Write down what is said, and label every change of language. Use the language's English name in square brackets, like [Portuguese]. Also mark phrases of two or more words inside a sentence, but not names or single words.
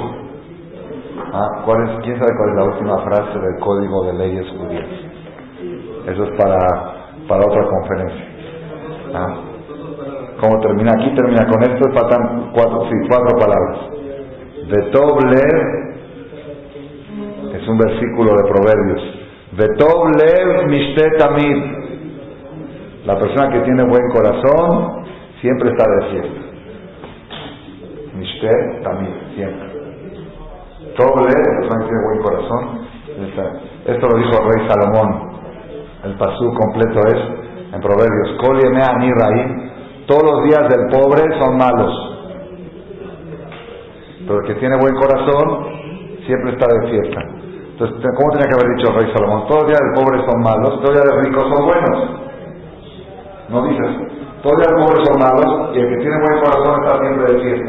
[Spanish] ¿Quién sabe cuál es la última frase del Código de Leyes Judías? Eso es para otra conferencia. ¿Cómo termina? Aquí termina con esto, faltan cuatro palabras. [Hebrew] וטוב לב, [Spanish] es un versículo de Proverbios. [Hebrew] וטוב לב משתה תמיד, [Spanish] la persona que tiene buen corazón siempre está de fiesta. [Hebrew] משתה תמיד, siempre. טוב לב, [Spanish] la persona que tiene buen corazón. Esto lo dijo el rey Salomón. El pasú completo es en Proverbios, [Hebrew] כל ימי עני רעים, [Spanish] todos los días del pobre son malos, pero el que tiene buen corazón siempre está de fiesta. Entonces, ¿cómo tenía que haber dicho el rey Salomón? Todos los días del pobre son malos, todos los días del rico son buenos. No dices, todos los días del pobre son malos, y el que tiene buen corazón está siempre de fiesta.